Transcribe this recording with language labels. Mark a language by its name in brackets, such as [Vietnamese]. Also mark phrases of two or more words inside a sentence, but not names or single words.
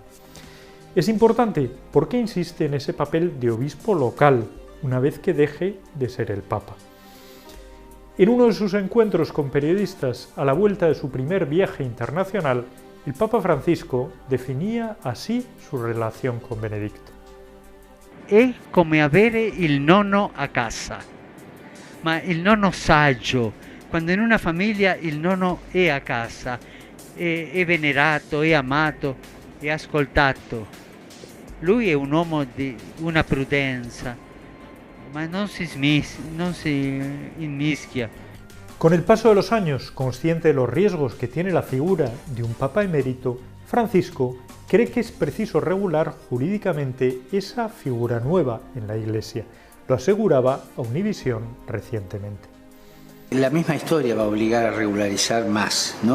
[Spanish] Es importante porque insiste en ese papel de obispo local, una vez que deje de ser el Papa. En uno de sus encuentros con periodistas a la vuelta de su primer viaje internacional, el Papa Francisco definía así su relación con Benedicto. [Italian] È come avere il nonno a casa, ma il nonno saggio. Quando in una famiglia il nonno è a casa, è venerato, è amato, è ascoltato. Lui è un uomo di una prudenza, ma non si inmischia. [Spanish] Con el paso de los años, consciente de los riesgos que tiene la figura de un papa emérito, Francisco cree que es preciso regular jurídicamente esa figura nueva en la Iglesia. Lo aseguraba a Univisión recientemente. La misma historia va a obligar a regularizar más, ¿no?